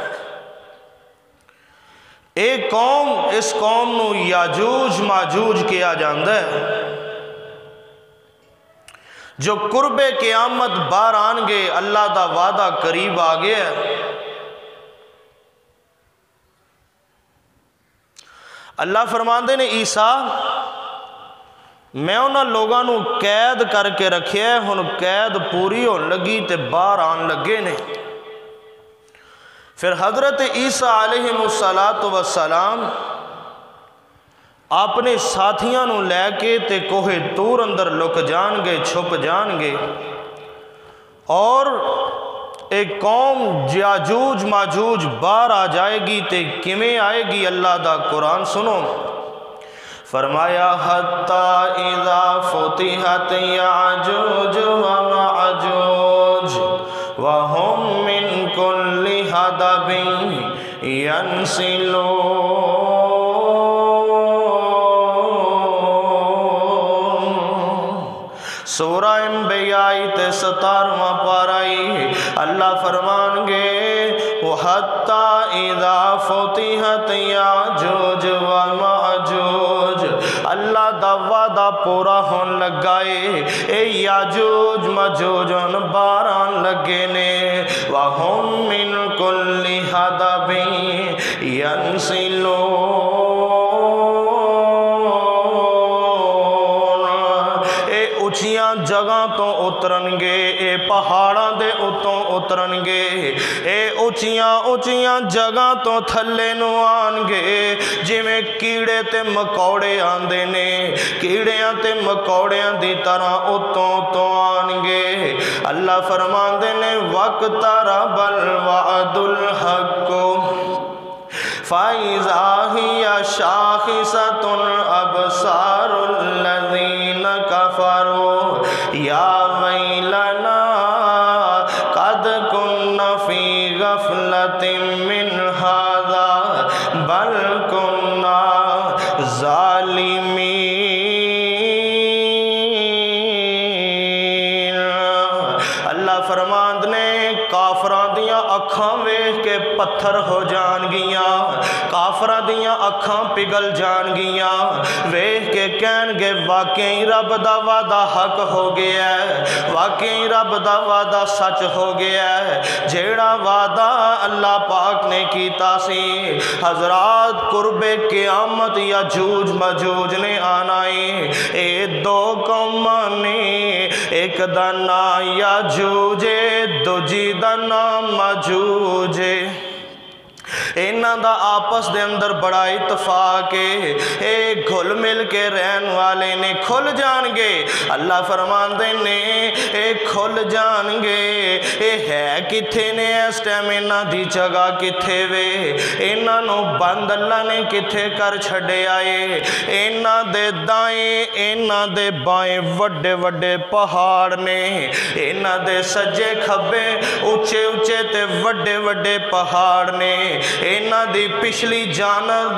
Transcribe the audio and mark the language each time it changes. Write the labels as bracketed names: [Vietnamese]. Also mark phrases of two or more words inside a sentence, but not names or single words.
[Punjabi] اے قوم، اس قوم نو یاجوج ماجوج کیا جاندہ ہے، جو قرب قیامت باہر آن گے، اللہ دا وعدہ قریب آ گیا ہے۔ اللہ فرماندے نے عیسیٰ میں انہاں لوگاں نو قید کر کے رکھے ہے، ہن قید پوری ہون لگی تے باہر آن لگے نے۔ پھر حضرت عیسیٰ [Arabic] علیہ السلام [Punjabi] اپنے ساتھیاں نو لے کے تے کوہ طور اندر لک جان گے، چھپ جان گے، اور ایک قوم یاجوج ماجوج باہر آ جائے گی تے کمیں آئے گی؟ اللہ دا قرآن سنو، فرمایا [Arabic] حتی اذا فتحت یاجوج وماجوج وهم من كل حدب ينسلون۔ [Punjabi] سورہ انبیاء 17واں پارائی اللہ فرمان گے [Arabic] وَحَتَّى إِذَا فُتِحَتْ يَاجُوجُ وَمَاجُوج، [Punjabi] اللہ دا وعدہ پورا ہون لگائے، اے یاجوج ماجوج باہر آن لگے نے، [Arabic] وَهُم مِّن كُلِّ حَدَبٍ [Punjabi] اچھیاں جگہ تو اترن گے، اے پہاڑاں دے اتوں اترن گے، اے اچھیاں جگہ تو تھلے نو آن گے، جی میں کیڑے تے مکوڑے آندے نے، کیڑیاں تے مکوڑیاں دی طرح اتوں آن گے۔ اللہ فرماندے نے [Arabic] وَاقْتَرَبَ الْوَعْدُ الْحَقُّ فَإِذَا هِيَ شَاخِصَةٌ أَبْصَارُ الَّذِينَ كَفَرُوا يَا وَيْلَنَا قَدْ كُنَّا فِي غَفْلَةٍ مِّنْ هَذَا بَلْ كُنَّا ظَالِمِينَ۔ [Punjabi] اللہ فرماند نے کافراں دیاں اکھاں ویکھ کے پتھر ہو جان گیاں، کافراں دیاں اکھاں پگھل جان گیاں، ویکھ کے کہن گے واقعی رب دا وعدہ حق ہو گیا ہے، واقعی رب دا وعدہ سچ ہو گیا ہے، جیڑا وعدہ اللہ پاک نے کیتا سی۔ حضرات قرب قیامت یاجوج ماجوج نے آنا ہے، اے دو قوماں نے، ایک دا نام یاجوج دوجی دا نام ماجوج۔ انہاں دا آپس دے اندر بڑا اتفاق ہے، اے گھل مل کے رہن والے نے، کھل جان گے۔ اللہ فرماندے نے اے کھل جان گے، اے ہے کتھے نے اس ٹائم انہاں دی جگہ کتھے وے، انہاں نو بند اللہ نے کتھے کر چھڑے آئے، انہاں دے دائیں انہاں دے بائیں وڈے وڈے پہاڑ نے، انہاں دے سجے کھبے اونچے اونچے تے وڈے وڈے پہاڑ نے، انہاں دی پچھلی جانب